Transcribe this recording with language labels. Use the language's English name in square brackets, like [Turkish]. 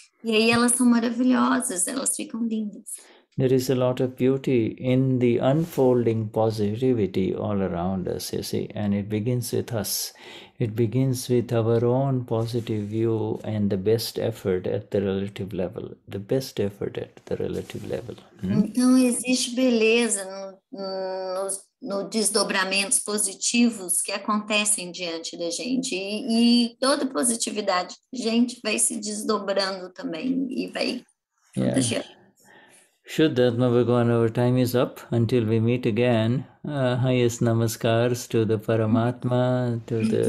[Portuguese] E aí elas são maravilhosas, elas ficam lindas. [English] There is a lot of beauty in the unfolding positivity all around us, you see, and it begins with us. It begins with our own positive view and the best effort at the relative level. The best effort at the relative level. [Portuguese] Então, existe beleza nos desdobramentos positivos que acontecem diante da gente. E toda positividade, gente, vai se desdobrando também e vai contagiando. [English] Vishuddhatma Bhagavan, our time is up. Until we meet again, highest namaskars to the Paramatma, to